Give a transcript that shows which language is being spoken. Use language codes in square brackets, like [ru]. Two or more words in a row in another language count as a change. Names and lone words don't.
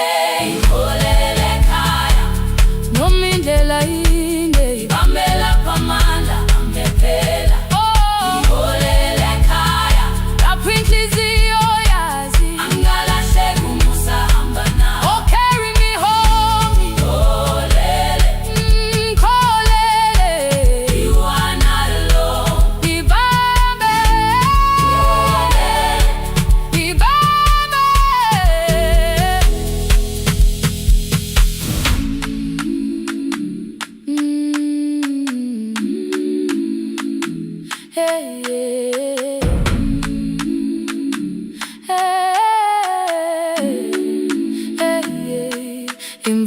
[zu] Ngiholele ekhaya noma indlela inde. Ngibambela phamandla angephela. Ngiholele ekhaya lapho inhliziyo yazi angalahleki umusa hamba nawe. [en] Oh, carry me home. [zu] Ngiholele, ngiholele. [en] You are not alone. [zu] Ngibambe, ngiholele, ngibambe. Hey, hey, hey, hey.